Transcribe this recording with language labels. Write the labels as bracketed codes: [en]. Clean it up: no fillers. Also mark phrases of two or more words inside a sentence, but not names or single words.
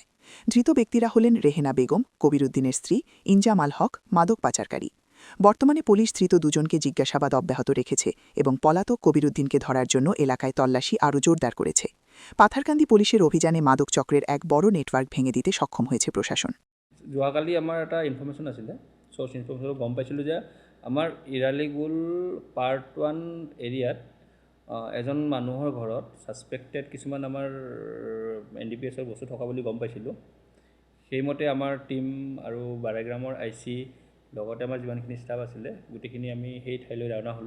[bn] ধৃত ব্যক্তিরা হলেন রেহেনা বেগম, কবির উদ্দিনের স্ত্রী, ইনজামাল হক, মাদক পাচারকারী। বর্তমানে পুলিশ ধৃত দুজনকে জিজ্ঞাসাবাদ অব্যাহত রেখেছে এবং পলাতক কবির উদ্দিনকে ধরার জন্য এলাকায় তল্লাশি আরও জোরদার করেছে। পাথারকান্দি পুলিশের অভিযানে মাদক চক্রের এক বড় নেটওয়ার্ক ভেঙে দিতে সক্ষম হয়েছে প্রশাসন। [as] যোৱাকালি আমাৰ এটা ইনফৰমেশ্যন আছিলে, [en] source information [as] গম পাইছিলোঁ যে আমাৰ ইৰালিগুল পাৰ্ট 1 এৰিয়াত এজন মানুহৰ ঘৰত ছাছপেক্টেড কিছুমান আমাৰ NDPSৰ বস্তু থকা বুলি গম পাইছিলোঁ। সেইমতে আমাৰ টীম আৰু বাৰাইগ্ৰামৰ IC লগতে আমাৰ যিমানখিনি ষ্টাফ আছিলে গোটেইখিনি আমি সেই ঠাইলৈ ৰাওনা হ'লোঁ।